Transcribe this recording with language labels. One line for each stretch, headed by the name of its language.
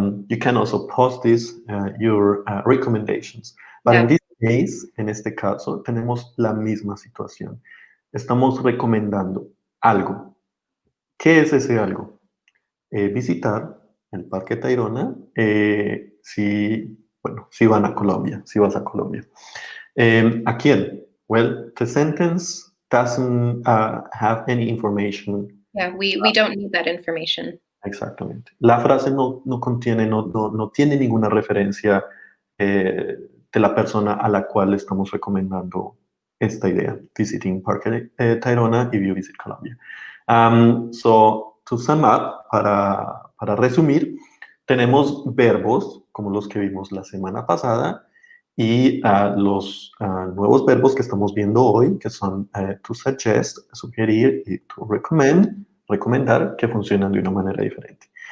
English: You can also post your recommendations. But Yeah. in this case,
Spanish: en este caso, tenemos la misma situación. Estamos recomendando algo. ¿Qué es ese algo? Visitar el Parque Tayrona si van a Colombia, si vas a Colombia. ¿A quién?
English: Well, the sentence doesn't have any information. Yeah, we don't need that information.
Spanish: Exactamente. La frase no contiene, no tiene ninguna referencia de la persona a la cual estamos recomendando esta idea.
English: Visiting Parque Tayrona if you visit Colombia. So, to sum
Spanish: up, para resumir, tenemos verbos como los que vimos la semana pasada y los nuevos verbos que estamos viendo hoy, que son to suggest, sugerir, y to recommend, recomendar, que funcionan de una manera diferente.